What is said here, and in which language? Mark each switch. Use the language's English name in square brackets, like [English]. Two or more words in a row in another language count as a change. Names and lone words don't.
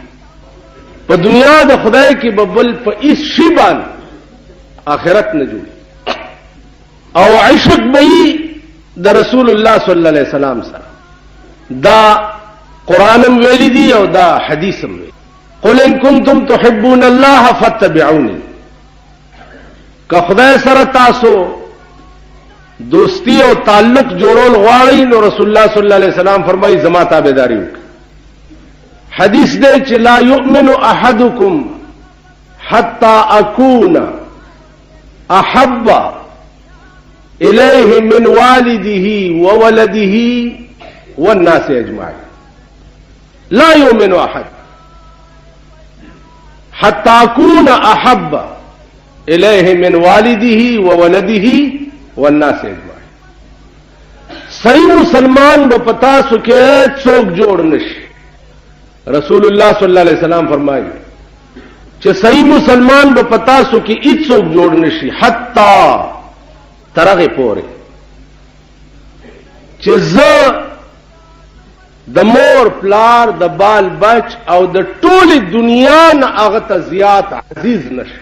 [Pashto] په دنیا د خدای کې به بل په هیڅ شي باندې آخرت نه جوړي. او عشق به د رسول الله [Arabic] صلی الله علیه وسلم [Pashto] سره. دا قرآن هم ویلی دی او دا حدیث هم ویلی. [Arabic] قل ان کنتم تحبون الله فاتبعوني، [Pashto] که خدای سره تاسو دوستی او تعلق جوړول غواړئ نو رسول الله [Arabic] صلی الله علیه وسلم [Pashto] فرمایي زما تابعداري وکړئ. حدیث دی چې [Arabic] لا یؤمن احدکم حتى اكون احب الیه من والده وولده والناس اجمعین. لا یؤمن احد حتى اكون احب الیه من والده وولده والناس اجمعین. [Pashto] صحیح مسلمان به پتا سو کې څوک جوړ نشي. رسول الله [Arabic] صلی الله علیه وسلم [Pashto] فرمایي چې صحیح مسلمان به پتا سو کې هیڅوک جوړ نشي حتی ترغه پورې چې زه د مور پلار د بال بچ او د ټولې دنیا نه هغه ته زیات عزیز نشي.